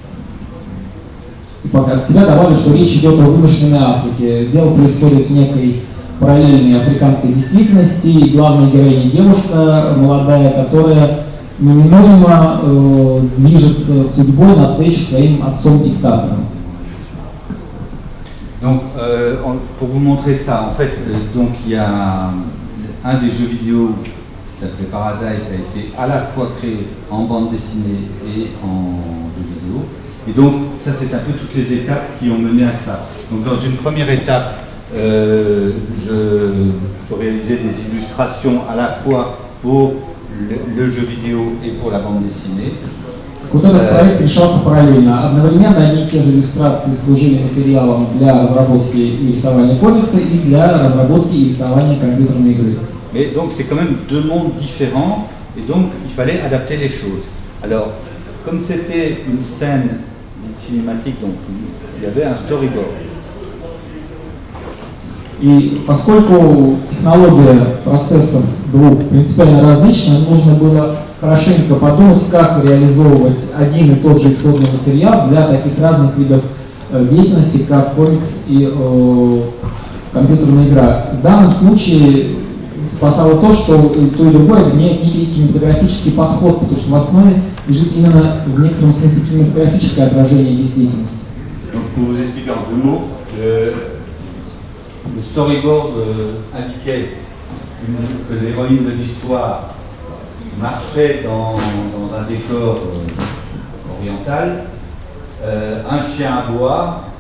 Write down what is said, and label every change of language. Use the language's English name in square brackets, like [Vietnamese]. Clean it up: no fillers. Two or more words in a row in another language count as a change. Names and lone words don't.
[Russian] И пока от себя добавлю, что речь идет о вымышленной Африке. Дело происходит в некой параллельной африканской действительности, и главная героиня девушка молодая, которая неминуемо движется судьбой навстречу своим отцом-диктатором. [French] Donc, pour vous montrer ça, en fait, donc il y a un des jeux vidéo qui s'appelait Paradise, a été à la fois créé en bande dessinée et en jeu vidéo. Et donc, ça, c'est un peu toutes les étapes qui ont mené à ça. Donc, dans une première étape, je réalisais des illustrations à la fois pour le jeu vidéo et pour la bande dessinée. [Russian] Вот этот проект решался параллельно. Одновременно одни и те же иллюстрации служили материалом для разработки и рисования комикса и для разработки и рисования компьютерной игры. [French] Mais donc c'est quand même deux mondes différents et donc il fallait adapter les choses. Alors, comme c'était une scène cinématique, donc il y avait un storyboard. [Russian] И поскольку технология процессов двух принципиально различна, нужно было хорошенько подумать, как реализовывать один и тот же исходный материал для таких разных видов деятельности, как комикс и компьютерная игра. В данном случае спасало то, что то и другое имеет некий кинематографический подход, потому что в основе лежит именно в некотором смысле кинематографическое отражение действительности. [French] Donc pour vous expliquer en deux mots, le storyboard indiquait que l'héroïne de l'histoire marchait dans un décor oriental, un chien à bois